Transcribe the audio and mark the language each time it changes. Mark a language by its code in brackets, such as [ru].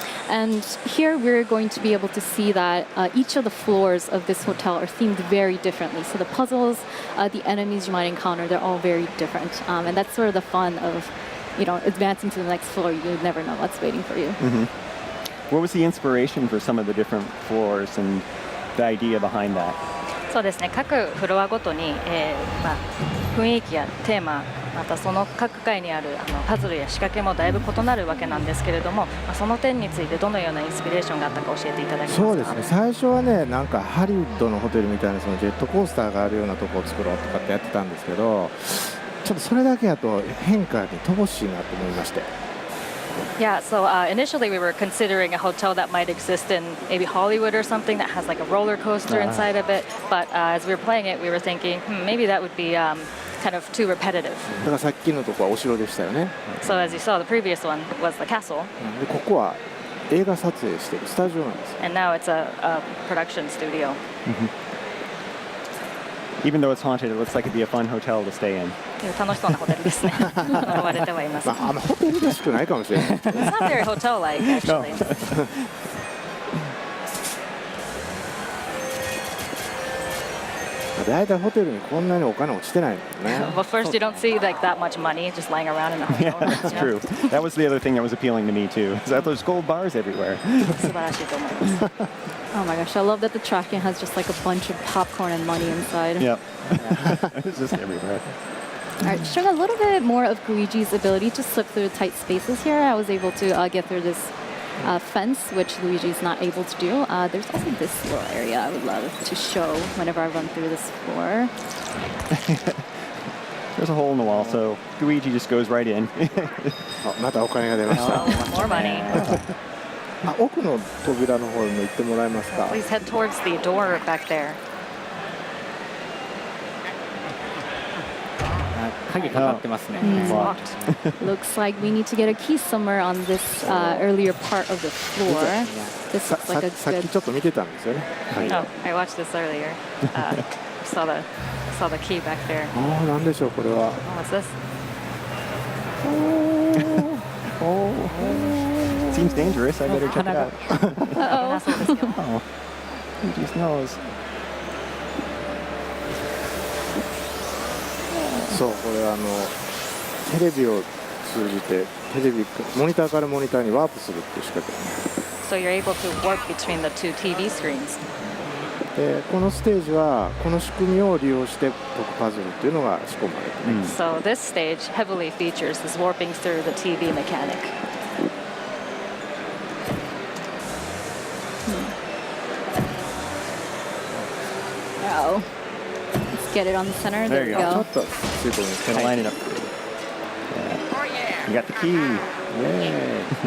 [en] And here we're going to be able to see that each of the floors of this hotel are themed very differently. So the puzzles, the enemies you might encounter, they're all very different. And that's sort of the fun of, advancing to the next floor. You never know what's waiting for you. What was the inspiration for some of the different floors and the idea behind that? [ja] そうですね、各フロアごとに、雰囲気やテーマ、またその各階にあるパズルや仕掛けもだいぶ異なるわけなんですけれども、その点についてどのようなインスピレーションがあったか教えていただけますか。そうですね、最初はね、なんかハリウッドのホテルみたいなそのジェットコースターがあるようなとこを作ろうとかってやってたんですけど、ちょっとそれだけだと変化に乏しいなと思いまして。 [en] Yeah, so initially we were considering a hotel that might exist in maybe Hollywood or something that has like a roller coaster inside of it. But as we were playing it, we were thinking, maybe that would be kind of too repetitive. [ja] だからさっきのとこはお城でしたよね。 [en] So as you saw, the previous one was the castle, [ja] でここは映画撮影してるスタジオなんですよ。 [en] and now it's a production studio. Even though it's haunted, it looks like it'd be a fun hotel to stay in. [ja] 楽しそうなホテルですね。呪われてはいます。まあ、ホテルらしくないかもしれない。 [en] It's not very hotel-like, actually. [ja] だいたいホテルにこんなにお金落ちてないのね。 [en] But first, you don't see like that much money just lying around in the hotel. That's true. That was the other thing that was appealing to me, too, is that there's gold bars everywhere. [ja] 素晴らしいと思います。 [en] Oh my gosh, I love that the tracking has just like a bunch of popcorn and money inside. Yep. It's just everywhere. All right, showing a little bit more of Luigi's ability to slip through tight spaces here. I was able to get through this fence, which Luigi's not able to do. There's also this little area I would love to show whenever I run through this floor. There's a hole in the wall, so Luigi just goes right in. [ja] あ、またお金が出ました [en] More money. [ja] あ、奥の扉の方にも行ってもらえますか。 [en] Please head towards the door back there. [ja] 鍵かかってますね。 [en] It's locked. Looks like we need to get a key somewhere on this earlier part of the floor. This [ja] さ [en] looks like a [ja] さっ [en] good. [ja] きちょっと見てたんですよね。はい [en] Oh, I watched this earlier. Saw the key back there. [ja] ああ、なんでしょうこれは。 [en] Oh, what's this? Seems dangerous. I better check it out. Uh-oh. [ja] そうですよ。 [en] Oh, Luigi's nose. [ja] そう、これテレビを通じてモニターからモニターにワープするっていう仕掛けなんです。 [en] So you're able to warp between the two TV screens. でこのステージはこの仕組みを利用して解くパズルっていうのが仕込まれています。 So this stage heavily features this warping through the TV mechanic. Oh. Let's get it on the center. There There we you [ja] ちょ [en] go. [ja] っとついてます。 [en] Gonna line it up. Yeah. You got the key. Yay.